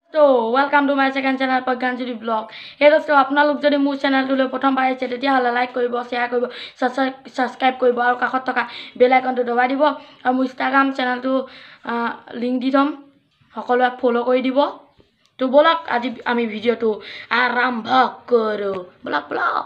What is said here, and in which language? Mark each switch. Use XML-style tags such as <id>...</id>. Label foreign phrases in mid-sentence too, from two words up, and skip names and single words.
<en>तो welcome to my second channel प्रज्ञानज्योति ब्लॉग।</en> <hi>हे दोस्तों</hi> <as>আপোনালোক যদি মোৰ চেনেলটোলৈ প্ৰথম বাৰ আহিছে তেতিয়াহ'লে লাইক কৰিব, শ্বেয়াৰ কৰিব, সাবস্ক্ৰাইব কৰিব আৰু কাষত থকা বেল আইকনটো দবাই দিব আৰু মোৰ ইনষ্টাগ্ৰাম চেনেলটো লিংক দি থম, সকলোৱে ফলো কৰি দিব। তো বলক আজি আমি ভিডিঅ'টো আৰম্ভ কৰোঁ। বলক ব্লগ।</as>